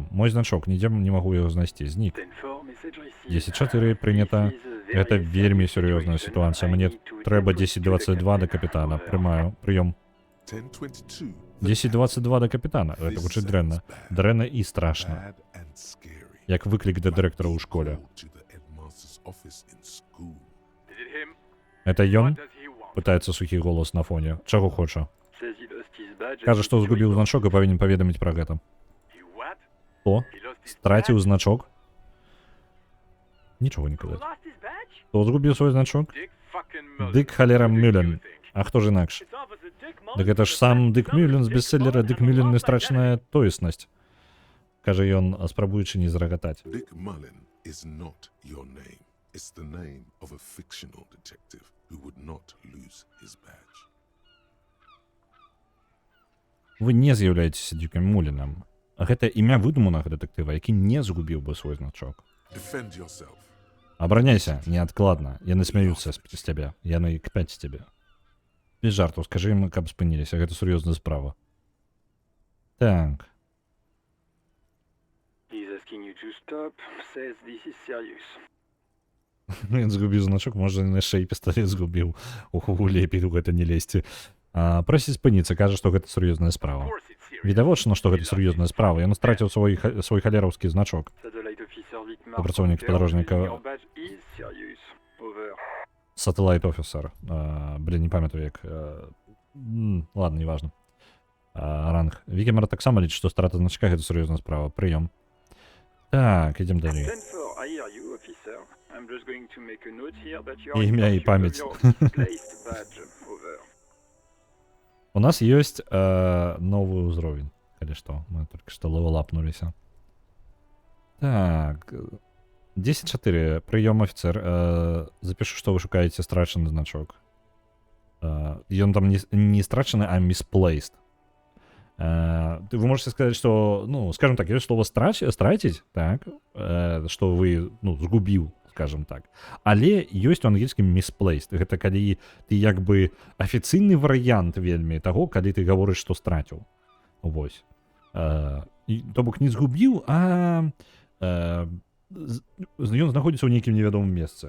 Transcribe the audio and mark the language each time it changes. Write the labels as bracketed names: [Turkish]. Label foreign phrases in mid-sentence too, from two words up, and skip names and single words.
[Ukrainian] Мой значок, ніде не можу його знайти. Зник. 10-4 прийнято. Це вельми серйозна ситуація. Мені треба 10-22 до капітана. Приймаю. Прийом. 1022. 10-22 до капітана. Це [English] This [Ukrainian] звучить [English] sounds [Ukrainian] дренно. [English] bad. [Ukrainian] Дренно і страшно. [English] Bad and scary. [Ukrainian] Як виклик до директора у школі. [English] Call to the headmaster's office in school. [Russian] Это Йон? [Ukrainian] Питається сухий голос на фоні. Чого хоче? Каже, що згубив значок і повинен повідомити про це. Хто? Стратив значок? Нічого не казати. Хто згубив свій значок? Дик Холера Мюллен. А хто ж інакше? Так це ж сам Дик Мюллен з бестселлера «Дик Мюллен. Нестрачна тоєсність». Каже Йон, спробуючи не зреготати. [English] Dick Mullen is not your name. It's the name of a fictional detective who would not lose his badge. [Ukrainian] Ви не з'являєтеся Диком Мюлленом. [Belarusian] Гэта імя выдуманага дэтэктыва, які не згубіў бы свой значок. [English] Defend yourself. [Belarusian] Абараняйся, неадкладна. Яны смяюцца з цябе. Яны кпяць з цябе. Без жартаў, скажы ім, каб спыніліся. Гэта сур'ёзная справа. Так. [English] He's asking you to stop, says this is serious. [Belarusian] Ён згубіў значок, можа, яшчэ і пісталет згубіў. Уху, лепей у гэта не лезьце. Просіць спыніцца, кажа, што гэта сур'ёзная справа. Відавочна, што гэта сур'ёзная справа. Ён страціў свой халераўскі значок. [English] Satellite officer Vic Martin. [Belarusian] Працоўнік падарожніка. [English] Your badge is serious. Over. Satellite Officer. [Russian] Блин, не памятаю, як... Ладно, неважно. Ранг. [Belarusian] Вікімер таксама лічыць, што страта значка гэта сур'ёзная справа. Прыём. Так, ідзем далей. [English] 10-4, I hear you, officer. I'm just going to make a note here that you [Belarusian] Імя [English] are [Belarusian] і [English] in [Belarusian] памяць. [English] pursuit of your misplaced badge. Over. [Belarusian] У нас ёсць новы ўзровень. Калі што, мы толькі што левелапнуліся. Так... 10-4. Прыём, афіцер. Запішу, што вы шукаеце страчаны значок. Ён там не страчаны, а misplaced. [Russian] Вы можете сказать, что, ну, скажем так, есть слово стратить, так, что вы, [Belarusian] ну, згубіў, [Russian] скажем так. [Belarusian] Але ёсць у ангельскім misplaced. Гэта калі ты як бы афіцыйны варыянт вельмі таго, калі ты гаворыш, што страціў. Вось. То бок не згубіў, а ён знаходзіцца ў нейкім невядомым месцы.